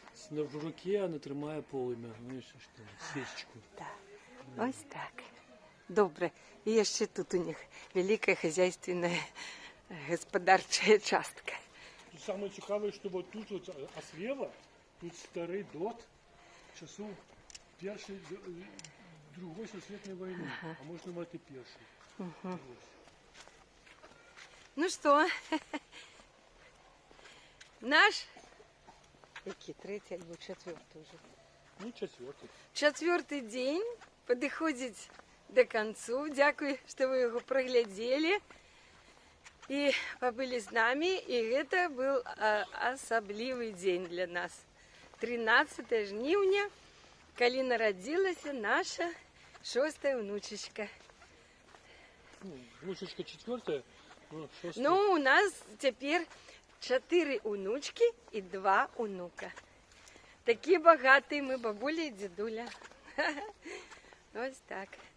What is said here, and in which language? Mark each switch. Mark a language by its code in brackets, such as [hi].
[ru] в руке, она тримає полымя. Знаешь, что, свечечку. [uk] Да, ось так. Добре. І ще тут у них велика хозяйственна господарча частка. [ru] Самое [uk] цікаве, [ru] что вот тут вот, а слева, тут старый дот часов першей, другой [uk] Всесвітньої війни. [ru] А может, [uk] навіть і перший. Ну что, наш, який, третій або четвертий вже? [ru] Ну, четвертый. Четвертый день подходит до концу. [uk] Дякую, [ru] что вы его проглядели и побыли с нами. И это был особливый день для нас. [uk] 13 жнивня, коли народилась наша 6-я внучечка. [ru] Внучечка четвертая, ну, шестая. Ну, у нас теперь 4 внучки и 2 внука. [uk] Такі багаті ми, бабуля і дідуля. Ось так.